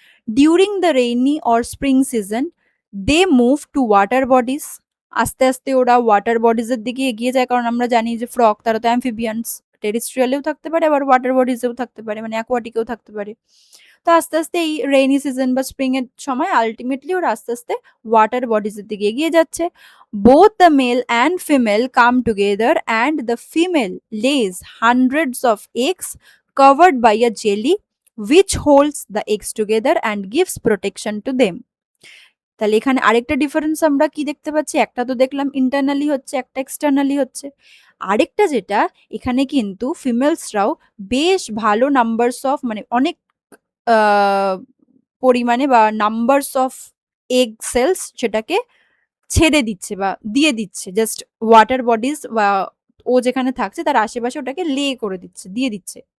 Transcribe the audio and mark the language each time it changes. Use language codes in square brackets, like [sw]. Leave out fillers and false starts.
[en] during the rainy or spring season they move to water bodies, [bn] আস্তে আস্তে ওরা water বডিজের দিকে এগিয়ে যায়, কারণ আমরা জানি যে ফ্রগ তারা তো অ্যাম্ফিবিয়ান্স, টেরিস্ট্রিয়ালেও থাকতে পারে, আবার ওয়াটার বডিজেও থাকতে পারে, মানে অ্যাকোয়াটিকেও থাকতে পারে। তো আস্তে আস্তে এই রেইনি সিজন বা স্প্রিং এর সময় আলটিমেটলি ওরা আস্তে আস্তে ওয়াটার বডিজের দিকে এগিয়ে যাচ্ছে। [en] Both the male and female come together and the female lays hundreds of eggs covered by a jelly which holds the eggs together and gives protection to them. [bn] তাহলে এখানে আরেকটা ডিফারেন্স আমরা কি দেখতে পাচ্ছি? একটা তো দেখলাম ইন্টারনালি হচ্ছে, একটা এক্সটার্নালি হচ্ছে। আরেকটা যেটা, এখানে কিন্তু ফিমেলসরাও বেশ ভালো নাম্বারস অফ মানে অনেক পরিমাণে বা নাম্বারস অফ এগ সেলস সেটাকে ছেড়ে দিচ্ছে বা দিয়ে দিচ্ছে, জাস্ট ওয়াটার বডিজ বা ও যেখানে থাকছে তার আশেপাশে ওটাকে লে করে দিচ্ছে, দিয়ে দিচ্ছে।